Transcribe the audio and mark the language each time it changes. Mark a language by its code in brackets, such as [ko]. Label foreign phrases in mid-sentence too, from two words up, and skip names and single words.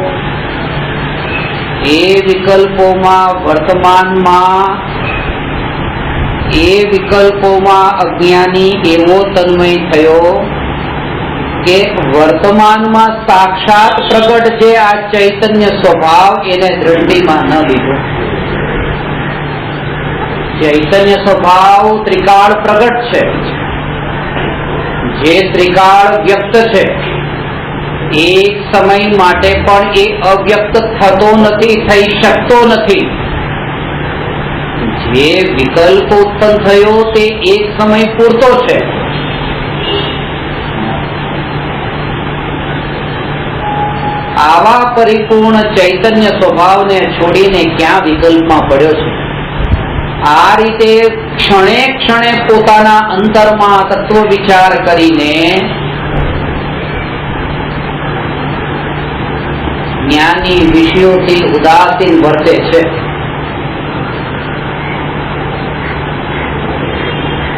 [gu] એ વિકલ્પોમાં વર્તમાનમાં એ વિકલ્પોમાં અજ્ઞાની એવો તન્મય થયો કે વર્તમાનમાં સાક્ષાત પ્રગટ જે આ ચૈતન્ય સ્વભાવ એને દૃષ્ટિમાં ન લીધો। ચૈતન્ય સ્વભાવ ત્રિકાળ પ્રગટ છે, જે ત્રિકાળ વ્યક્ત છે એક સમય માટે પણ એ અવ્યક્ત થતો નથી, થઈ શકતો નથી। જે વિકલ્પ ઉત્પન્ન થયો તે એક સમય પૂરતો છે। આવા પરિપૂર્ણ ચૈતન્ય સ્વભાવ ને છોડીને [hi] क्या विकल्प में [gu] પડ્યો છે। આ રીતે ક્ષણે ક્ષણે પોતાના અંતરમાં તત્ત્વ વિચાર કરીને જ્ઞાની વિષયોથી ઉદાસીન વર્તે છે।